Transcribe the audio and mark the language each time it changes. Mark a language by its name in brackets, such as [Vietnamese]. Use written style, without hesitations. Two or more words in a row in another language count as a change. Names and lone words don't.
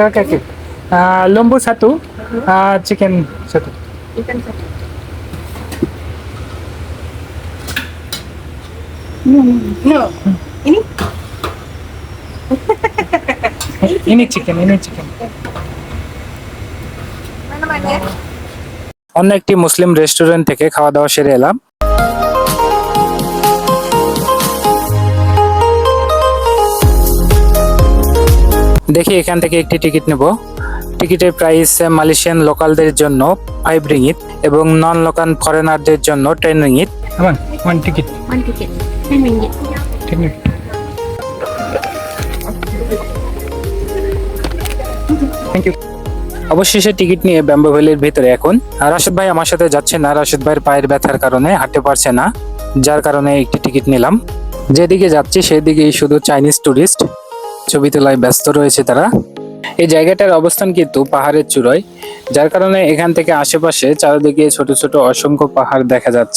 [Malay] Lembu satu, chicken satu. Ikan satu. No. Ini Ini chicken. mana-mana ya? [Bangla] অন্য একটি মুসলিম রেস্টুরেন্ট থেকে খাওয়া দাওয়া সেরে এলাম। দেখি এখান থেকে একটি টিকিট নেব। টিকিটের [English] price Malaysian locals [Bangla] জন্য 5 রিঙ্গিত এবং [English] non local foreigners [Bangla] জন্য 10 রিঙ্গিত। [English] One ticket. One ticket. 10 ringgit. thank you. [Bangla] অবশেষে টিকিট নিয়ে ব্যাম্বো ভ্যালির ভিতরে এখন রাশেদ ভাই আমার সাথে যাচ্ছে না। রাশেদ ভাইয়ের পায়ের ব্যথার কারণে হাঁটতে পারছে না, যার কারণে একটি টিকিট নিলাম। যেদিকে যাচ্ছি সেদিকেই শুধু [English] Chinese tourist, [Bangla] ছবি তোলায় ব্যস্ত রয়েছে তারা। এই জায়গাটার অবস্থান কিন্তু পাহাড়ের চূড়ায়, যার কারণে এখান থেকে আশেপাশে চারিদিকে ছোট ছোট অসংখ্য পাহাড় দেখা যাচ্ছে।